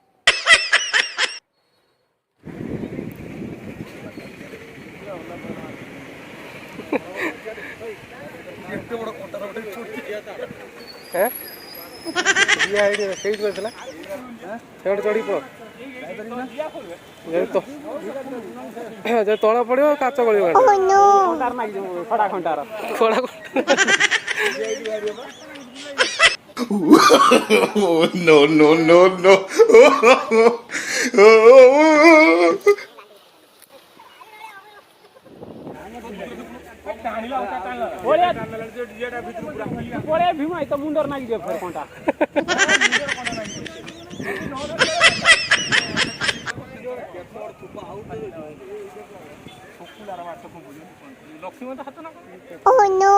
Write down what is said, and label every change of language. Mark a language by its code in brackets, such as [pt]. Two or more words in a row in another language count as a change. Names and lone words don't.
[or] ସେଇଠି ଥିଲା ସେଠି ଚଢ଼ି ପଳ ଯଦି ତଳ ପଡ଼ିବ କାଚ ଗଳିବ [en] oh no [or] ଖଡ଼ା ଖଣ୍ଟା [en] Oh, no, no, no, no. [or] ଭୀମା ତ ମୁଣ୍ଡର ନାଗିଯିବ ଫେର କଣ୍ଟା [en] oh no